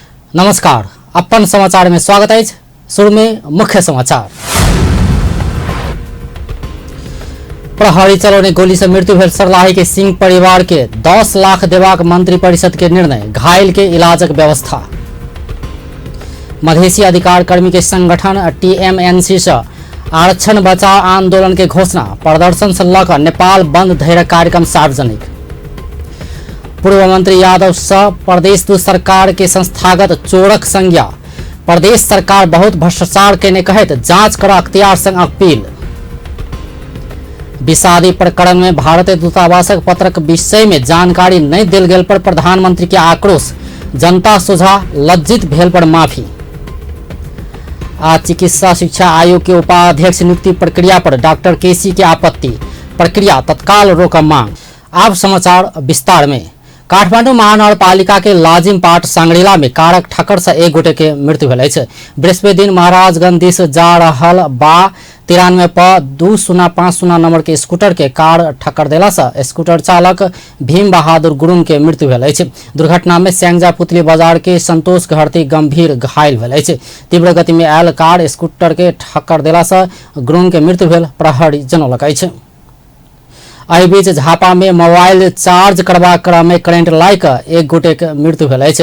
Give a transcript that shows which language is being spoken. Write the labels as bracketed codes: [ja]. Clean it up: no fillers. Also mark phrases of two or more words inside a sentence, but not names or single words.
[mai] नमस्कार, अपन समाचार में स्वागत है। शुरू में मुख्य समाचार। प्रहरी चलाउने गोली से मृत्यु भेल सर्लाही के सिंह परिवार के 10 लाख देवाक मंत्री परिषद के निर्णय, घायल के इलाजक व्यवस्था। मधेसी अधिकार कर्मी के संगठन टीएमएनसी से आरक्षण बचाव आंदोलन के घोषणा, प्रदर्शन से लकर नेपाल बंद धैर्य कार्यक्रम सार्वजनिक। पूर्व मंत्री यादव सह प्रदेश दू सरकार के संस्थागत चोरक संज्ञा, प्रदेश सरकार बहुत भ्रष्टाचार केने कहत जांच कर अख्तियार संग अपील। विषादी प्रकरण में भारतीय दूतावासक पत्रक विषय में जानकारी नहीं दिल गेल पर प्रधानमंत्री के आक्रोश, जनता सोझा लज्जित भेल पर माफी। आज चिकित्सा शिक्षा आयोग के उपाध्यक्ष नियुक्ति प्रक्रिया पर डॉक्टर केसी की आपत्ति, प्रक्रिया तत्काल रोक मांग। अब समाचार विस्तार में। काठमाडौँ महानगरपालिका के लाजिमपाट सांगड़ीला में कारक ठक्कर से एक गोटे के मृत्यु भेल अछि। बृहस्पति दिन महाराजगंज दिस जा रहल बा 93 प 2050 नंबर के स्कूटर के कार ठक्कर देला से स्कूटर चालक भीम बहादुर गुरुङ के मृत्यु भेल अछि। दुर्घटना में स्याङ्जा पुतली बाजार के संतोष घरती गंभीर घायल भेल अछि। तीव्र गति में आयल कार स्कूटर के ठक्कर देला से गुरुङ के मृत्यु भेल प्रहरी जनौलक अछि। एहि बीच झापा में मोबाइल चार्ज करबा क्रम में करेंट लाइक एक गोटे के मृत्यु भेल अछि।